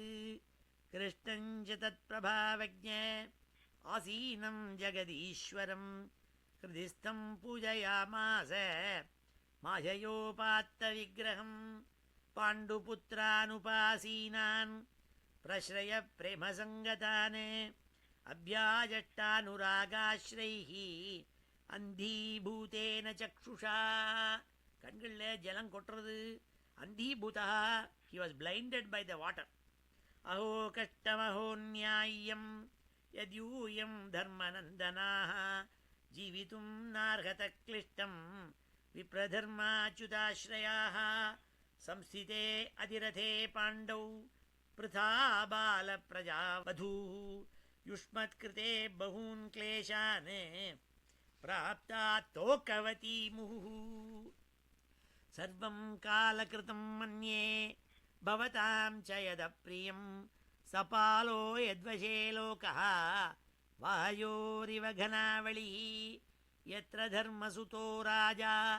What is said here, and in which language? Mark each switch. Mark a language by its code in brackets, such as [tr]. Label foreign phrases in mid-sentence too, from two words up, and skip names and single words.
[sa] कृष्णं च तत्प्रभावज्ञ आसीनं जगदीश्वरं हृदिस्थं पूजयामास माययोपात्तविग्रहं पाण्डुपुत्रानुपासीनान् प्रश्रय प्रेमसङ्गतान् अभ्याचष्टानुरागास्रैः अन्धीभूतेन चक्षुषा. [ta] கண்களில் ஜலம் கொட்டுறது. அந்தீபூதா, [en] he was blinded by the water. [sa] अहो कष्टमहो न्याय्यं यद्यूयं धर्मनन्दनाः जीवितुं नार्हथ क्लिष्टं विप्रधर्माच्युताश्रयाः संस्थिते अधिरथे पाण्डौ पृथा बालप्रजावधूः युष्मत्कृते बहून् क्लेशान् प्राप्ता तोकवती मुहुः. सर्वं कालकृतं मन्ये भवतां च यदप्रियं सपालो यद्वशे लोकः वायोरिव घनावलिः यत्र धर्मसुतो राजा